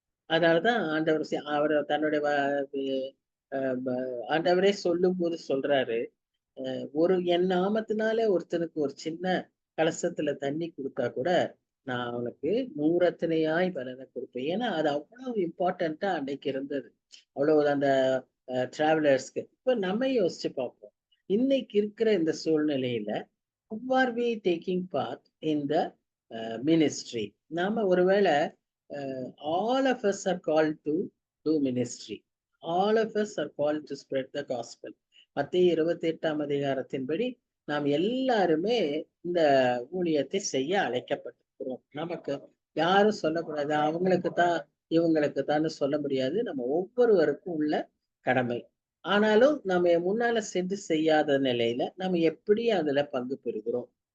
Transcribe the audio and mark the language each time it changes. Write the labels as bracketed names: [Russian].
[Tamil] அதனாலதான் ஆண்டவர் அவர் தன்னுடைய ஆண்டவரே சொல்லும் போது சொல்றாரு, ஒரு என் நாமத்தினாலே ஒருத்தனுக்கு ஒரு சின்ன கலசத்துல தண்ணி கொடுத்தா கூட நான் அவனுக்கு நூறத்தனையாய் பலனை கொடுப்பேன். ஏன்னா அது அவ்வளவு இம்பார்ட்டண்டா அன்னைக்கு இருந்தது, அவ்வளவு அந்த டிராவலர்ஸ்க்கு. இப்ப நம்ம யோசிச்சு பார்ப்போம், இன்னைக்கு இருக்கிற இந்த சூழ்நிலையில [English] who are we taking part in the ministry? [Tamil] நாம ஒருவேளை [English] all of us are called to do ministry. All of us are called to spread the gospel. [Tamil] மத்தேயு 28ஆம் அதிகாரத்தின்படி நாம் எல்லாருமே இந்த ஊழியத்தை செய்ய அழைக்கப்பட்டிருக்கிறோம். நமக்கு யாரும் சொல்லக்கூடாது, அவங்களுக்கு தான் இவங்களுக்கு தான் சொல்ல முடியாது. நம்ம ஒவ்வொருவருக்கும் உள்ள கடமை. ஆனாலும் நம்ம முன்னால சென்று செய்யாத நிலையில நம்ம எப்படி அதுல பங்கு பெறுகிறோம்?